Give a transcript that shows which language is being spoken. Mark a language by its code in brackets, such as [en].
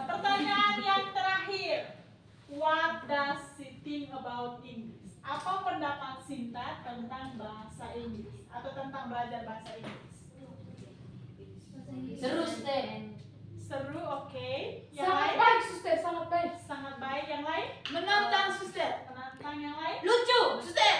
[id] Pertanyaan yang terakhir. [en] What does she think about English? [id] Apa pendapat Sinta tentang bahasa Inggris atau tentang belajar bahasa Inggris? Seru Ustaz. Seru, oke. Yang Sangat lain? baik Ustaz, sangat baik. Sangat baik. Yang lain? Menantang, Suster. Penantang yang lain? Lucu, Suster.